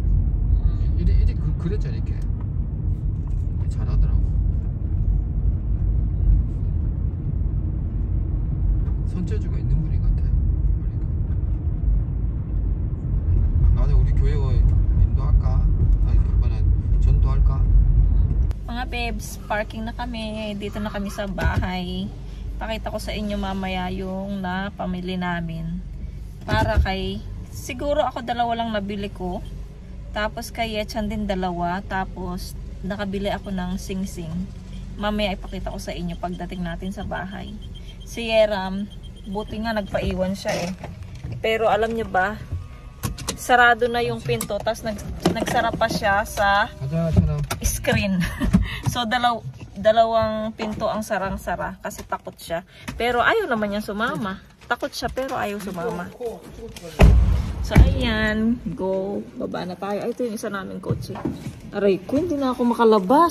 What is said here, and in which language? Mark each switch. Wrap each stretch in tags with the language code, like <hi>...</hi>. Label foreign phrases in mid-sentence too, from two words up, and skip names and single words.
<ko>이리 그랬잖아 이렇게. 잘하더라고. 손재주가 있는 분인 것 같아. 그러니까 나중에 우리 교회 인도할까? 아니 이번에 전도할까?</ko> <tl>Mga babes, parking na kami. Dito na kami sa bahay. Pakita ko sa inyo mamaya yung napamili namin. Para kay, siguro ako dalawa lang nabili ko. Tapos kay Yechan din dalawa. Tapos nakabili ako ng sing-sing. Mamaya ipakita ko sa inyo pagdating natin sa bahay. Si Yeram, buti nga nagpaiwan siya eh. Pero alam niyo ba, sarado na yung pinto. Tapos nagsara pa siya sa</tl> <ko>가자 천아.</ko> <tl>screen. So dalawang pinto ang sarang-sara kasi takot siya. Pero ayaw naman niya sumama. Takot siya pero ayaw sumama. So ayan, go. Baba na tayo. Ay, ito yung isa naming kotse. Aray ko, hindi na ako makalabas.</tl>